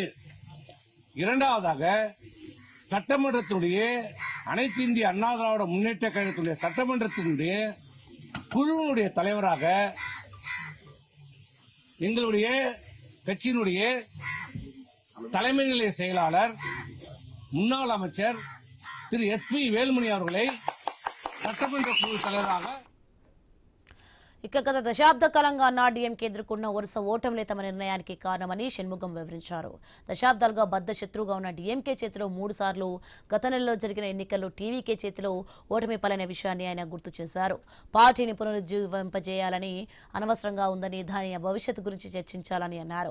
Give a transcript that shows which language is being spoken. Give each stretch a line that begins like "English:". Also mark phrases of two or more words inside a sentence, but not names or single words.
Tamil: இரண்டாவதாக சட்டமன்றத்துடைய அனைத்து இந்திய அண்ணா திராவிட முன்னேற்ற கழகத்துடைய சட்டமன்றத்தினுடைய குழுவினுடைய தலைவராக எங்களுடைய கட்சியினுடைய தலைமை நிலைய செயலாளர் முன்னாள் அமைச்சர் திரு எஸ்.பி. வேலுமணி அவர்களை சட்டமன்ற குழு தலைவராக
Telugu: గత దశాబ్ద కాలంగా అన్నాడీఎంకే ఎదుర్కొన్న వరుస ఓటములే తమ నిర్ణయానికి కారణమని షణ్ముగం వివరించారు. దశాబ్దాలుగా బద్ద శత్రువుగా ఉన్న డీఎంకే చేతిలో 3 సార్లు గత నెలలో జరిగిన ఎన్నికల్లో టీవీకే చేతిలో ఓటమి పాలైన విషయాన్ని ఆయన గుర్తు చేశారు. పార్టీని పునరుజ్జీవింపజేయాలని అనవసరంగా ఉందని దాని భవిష్యత్తు గురించి చర్చించాలని అన్నారు.